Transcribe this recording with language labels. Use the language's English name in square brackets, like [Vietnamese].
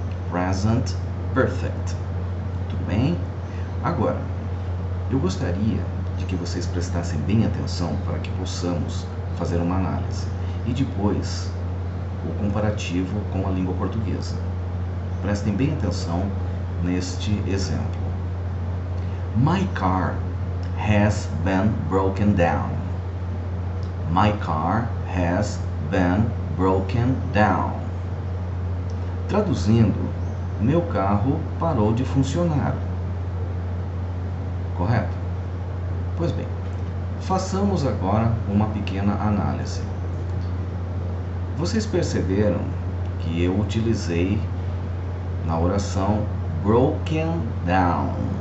[Portuguese] Present Perfect. Tudo bem? Agora, eu gostaria de que vocês prestassem bem atenção para que possamos fazer uma análise e depois o comparativo com a língua portuguesa. Prestem bem atenção neste exemplo. [English] My car has been broken down. My car has been broken down. [Portuguese] Traduzindo, meu carro parou de funcionar. Correto? Pois bem, façamos agora uma pequena análise. Vocês perceberam que eu utilizei na oração broken down.